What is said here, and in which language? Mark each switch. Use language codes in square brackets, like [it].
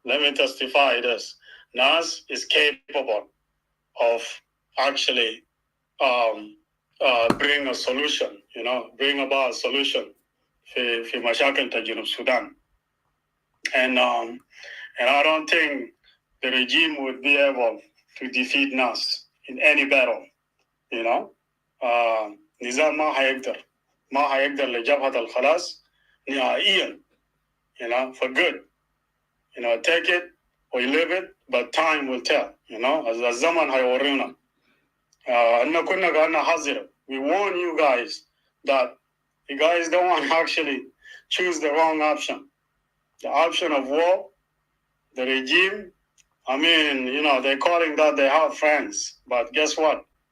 [en] Let me testify this. NAS is capable of actually bring a solution, you know, bring about a solution for [ar] مشاكل جنوب [en] Sudan. And I don't think the regime would be able to defeat NAS in any battle, you know. [ar] نظام ما هيقدر لجبهة الخلاص نهائيا, [en] you know, for good. You know, take it or live it, but time will tell, you know, as [ar] الزمن هيورينا. أننا كنا قاعدين حذر. [en] We warn you guys that you guys don't want to actually choose the wrong option. The option of war, the regime, I mean, you know, they're calling that they have friends, but guess what?